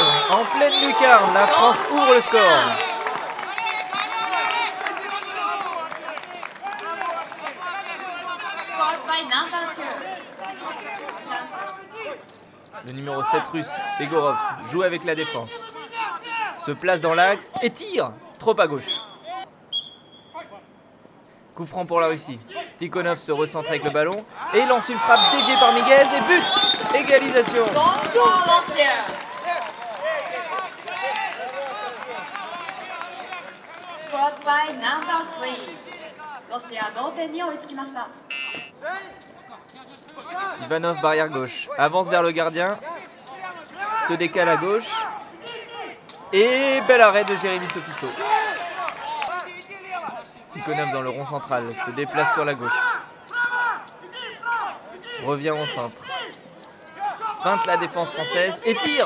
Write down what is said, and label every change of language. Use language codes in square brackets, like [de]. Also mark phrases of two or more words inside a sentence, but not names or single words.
[fr] En pleine lucarne, la France ouvre le score. Le numéro 7 russe, Egorov, joue avec la défense. Se place dans l'axe et tire. Trop à gauche. Coup franc pour la Russie. Tikhonov se recentre avec le ballon et lance une frappe déviée par Miguez et but. Égalisation. [en] Scored by number 3. [ja] ロシア同点に追いつきました。 [fr] Ivanov, barrière gauche, avance vers le gardien, se décale à gauche et bel arrêt de Jérémy Sofisso. Tikhonov dans le rond central, se déplace sur la gauche, revient au centre, feinte la défense française et tire.